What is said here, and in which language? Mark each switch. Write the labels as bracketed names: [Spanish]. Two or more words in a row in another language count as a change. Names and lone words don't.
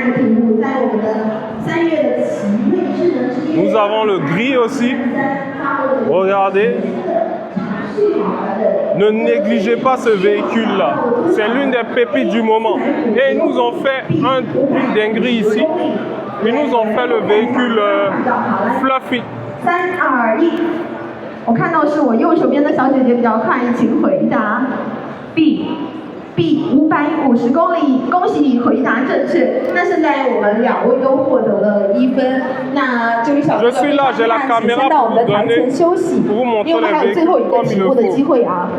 [French] Nous avons le gris aussi. Regardez. Ne négligez pas ce véhicule-là. C'est l'une des pépites du moment. Et ils nous ont fait une dinguerie ici. Ils nous ont fait le véhicule fluffy. [Chinese] 3、2、1，我看到是我右手边的小姐姐比较快，请回答。B 550公里，恭喜你回答正确。那现在我们2位都获得了1分。那这位小哥哥非常遗憾，请先到我们的台前休息，因为我们还有最后一个题目的机会啊。